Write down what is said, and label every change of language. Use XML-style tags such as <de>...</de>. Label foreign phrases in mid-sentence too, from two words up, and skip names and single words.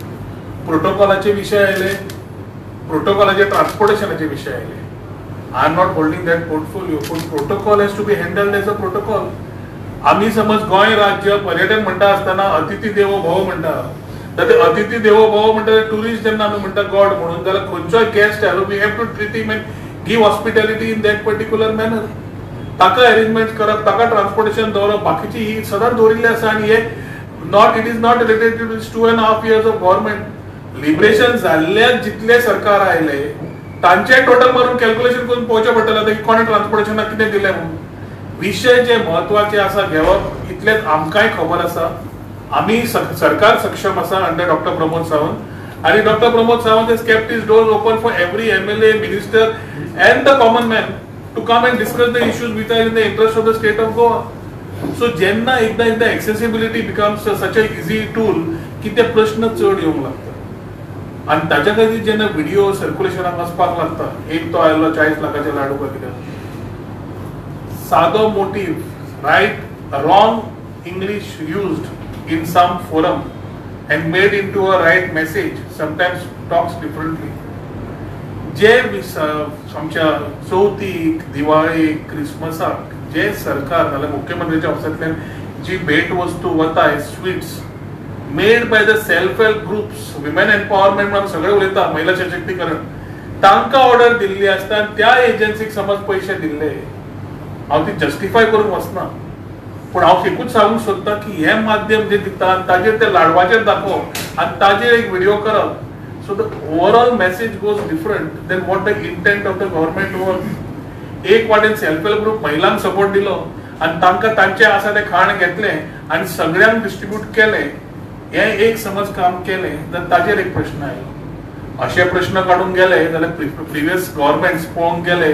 <kok>प्रोटोकॉलाचे विशय आयले, प्रोटोकॉलाचे ट्रान्सपोर्टेशनाचे विशय आयले.</kok> <en>I am not holding that portfolio, पूण protocol has to be handled as a protocol.</en> <kok>आमी समज गोंय राज्य पर्यटन म्हणटा आसतना</kok> <sa>अतिथी देवो भव</sa> <kok>म्हणटा, तर ते</kok> <sa>अतिथी देवो भव</sa> <kok>म्हणटा टुरिस्ट जेन्ना आमी म्हणटा गॉड म्हणून, जाल्यार खंयचोय गेस्ट आयलो</kok> <en>we have to treat him and give hospitality in that particular manner.</en> <kok>ताका अरेंजमेंट करप, ताका ट्रान्सपोर्टेशन दवरप, बाकीची ही सदांच दवरिल्ली आसा. आनी हे</kok> <en>it is not related to 2.5 years of government.</en> <kok>लिबरेशन जाल्ल्या जितले सरकार आयले तांचे टोटल मारून कॅल्क्युलेशन करून पळोवचें पडटलें की कोणें ट्रान्सपोर्टेशनाक कितें दिलें म्हणून. विशय जे म्हत्वाचे आसा घेवप इतलेंच आमकांय खबर आसा. आमी सरकार सक्षम आसा अंडर डॉक्टर प्रमोद सावंत आणि डॉक्टर प्रमोद सावंत</kok> <en>has kept his doors open for every MLA, minister and the common man to come and discuss the issues which are in the interest of the state of Goa.</en> <kok>So ज्यांना एकदा</kok> <en>accessibility becomes such a easy tool</en> <kok>की ते प्रश्न चढ येऊंक लागतात आणि ताच्या खातीर जेन्ना व्हिडिओ सर्क्युलेशनाक वचपाक लागता एक तो आयलो 40 लाखाचे लाडू काय कितें सादो मोटिव रायट</kok> <en>wrong English used in some forum and made into a right message sometimes talks differently.</en> <kok>जे आमच्या चवथीक दिवाळीक क्रिसमसाक जे सरकार नाल्यार मुख्यमंत्र्याच्या ऑफिसांतल्यान जी भेट वस्तू वताय</kok> <en>sweets made by the self help groups women empowerment</en> <kok>म्हणून सगळे उलयता महिला सशक्तीकरण तांकां ऑर्डर दिल्ली आसता आनी त्या एजन्सीक समज पयशे दिल्ले हांव ती जस्टिफाय करूंक वचना पण हांव एकूच सांगूंक सोदता की हे माध्यम जे दिता ताजेर ते लाडवाचेर दाखोवप आनी ताजेर एक व्हिडिओ करप</kok> <en>so the overall message goes different than what the intent of the government was</en> <kok>एक वाटेन</kok> <en>self help group</en> <kok>महिलांक सपोर्ट दिलो आनी तांकां तांचे आसा ते खाण घेतलें आनी सगळ्यांक डिस्ट्रीब्यूट केलें हे एक समज काम केलें जाल्यार ताजेर एक प्रश्न आयलो अशे प्रश्न काडून गेले जाल्यार</kok> <en>previous governments</en> <kok>पळोवंक गेले</kok>